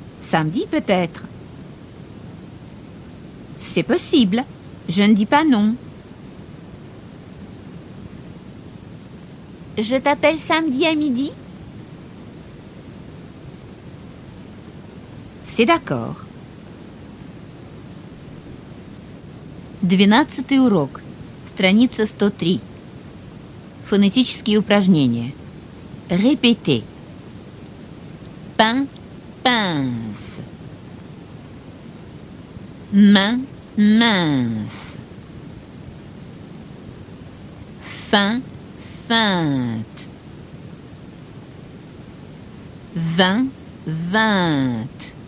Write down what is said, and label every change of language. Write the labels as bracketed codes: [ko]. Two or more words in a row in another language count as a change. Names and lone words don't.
[fr] Samedi peut-être. C'est possible. Je ne dis pas non. Je t'appelle samedi à midi? C'est d'accord. [ru] 12-й урок. Страница 103. Фонетические упражнения. [fr] Répétez. Pain, pince. Main, mince. Fin, feinte. Vin, vingt.